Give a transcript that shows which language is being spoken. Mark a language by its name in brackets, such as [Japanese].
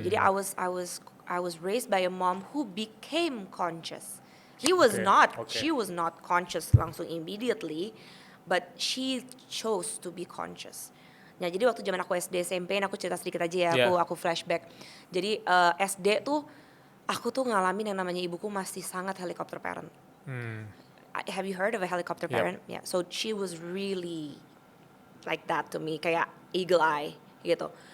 [Indonesian] Jadi [English] I was raised by a mom who became conscious. She was not conscious [Indonesian] langsung [English] immediately, but she chose to be conscious. [Indonesian] Nah, jadi waktu zaman aku SD SMP, aku cerita sedikit aja ya, aku flashback. Jadi SD tuh aku tuh ngalamin yang namanya ibuku masih sangat helicopter parent. [English] Have you heard of a helicopter parent? Yeah. So she was really like that to me, [Indonesian] kayak eagle eye gitu.